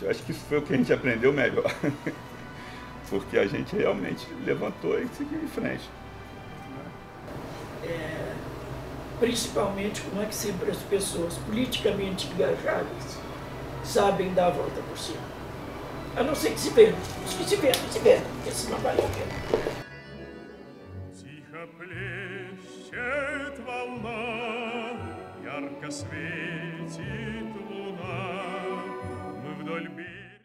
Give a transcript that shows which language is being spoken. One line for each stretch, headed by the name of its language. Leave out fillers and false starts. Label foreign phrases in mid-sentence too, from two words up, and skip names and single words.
Portuguese: Eu acho que isso foi o que a gente aprendeu melhor, porque a gente realmente levantou e seguiu em frente. principalmente como é que sempre as pessoas politicamente engajadas sabem dar a volta por cima. A não ser que se vendam. Os que se vendam, porque senão vale a pena.
Russian: Тихо плещет волна, ярко светит луна, мы вдоль берега.